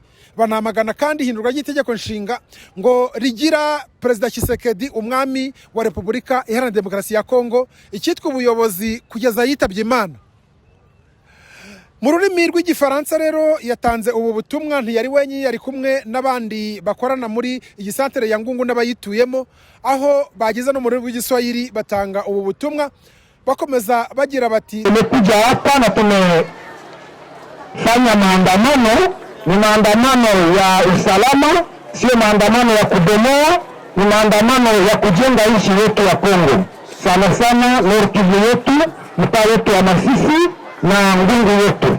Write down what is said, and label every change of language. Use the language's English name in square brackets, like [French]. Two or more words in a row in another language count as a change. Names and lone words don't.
[Kinyarwanda] Banamagana kandi hindurwa ry'itegeko nshinga ngo rigira Perezida Tshisekedi umwami wa Repubulika Iharanira Demokarasi ya Kongo, icyitwa ubuyobozi kugeza yitabye Imana. Mu rurimi rw'igifaransa rero yatanze ubu butumwa, ntiyari wenyine, yari kumwe n'abandi bakorana muri iyi santere ya Ngungu n'abayituyemo, aho bageze no mu rurimi rw'igiswahili batanga ubu butumwa, bakomeza bagira bati [Swahili] tumekuja hapa na tumefanya maandamano, ni maandamano ya usalama, sio maandamano ya kubomoa, ni maandamano ya kujenga nchi yetu ya Kongo, sana sana Nord Kivu yetu, mtaa wetu wa Masisi na Ngungu yetu.